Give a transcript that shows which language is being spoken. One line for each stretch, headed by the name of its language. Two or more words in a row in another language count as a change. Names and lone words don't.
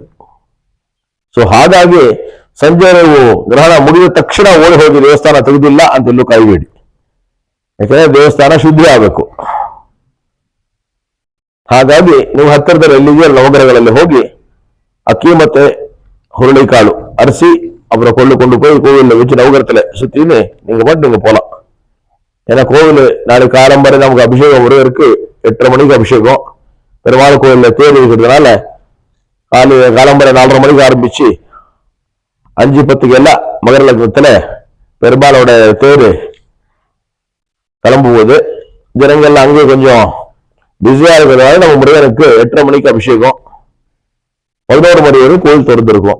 Kannada: ಸೊ ಹಾಗಾಗಿ ಸಂಜೆ ನೀವು ಗ್ರಹಣ ಮುಗಿದ ತಕ್ಷಣ ಓಡಿ ಹೋಗಿ ದೇವಸ್ಥಾನ ತೆಗೆದಿಲ್ಲ ಅಂತೆಲ್ಲೂ ಕಾಯಬೇಡಿ. ಯಾಕಂದ್ರೆ ದೇವಸ್ಥಾನ ಶುದ್ಧಿ ಆಗಬೇಕು. ಹಾಗಾಗಿ ನೀವು ಹತ್ತಿರದಲ್ಲಿ ಎಲ್ಲಿದೆಯೋ ನವಗ್ರಹಗಳಲ್ಲಿ ಹೋಗಿ ಅಕ್ಕಿ ಮತ್ತೆ ಹುರುಳಿಕಾಳು
Tamil: அரிசி அப்புறம் கொண்டு போய் கோவிலில் வச்சு நவகிரகத்துல சுத்தின்னு நீங்க பாட்டு நீங்க போலாம். ஏன்னா கோவில் நாளைக்கு ஆரம்பரை நமக்கு அபிஷேகம் இருக்கு. 8:30 மணிக்கு அபிஷேகம். பெருமாள் கோவிலில் தேர் இருக்கிறதுனால காலம்பரை 4:30 மணிக்கு ஆரம்பிச்சு 5:10 எல்லாம் மகர லக்னத்துல பெருமாளோட தேர் கிளம்பும்போது ஜனங்கள்லாம் அங்கே கொஞ்சம் பிஸியா இருக்கிறதுனால நம்ம முருகனுக்கு 8:30 மணிக்கு அபிஷேகம், 11 மணி வரை கோவில் திறந்திருக்கும்.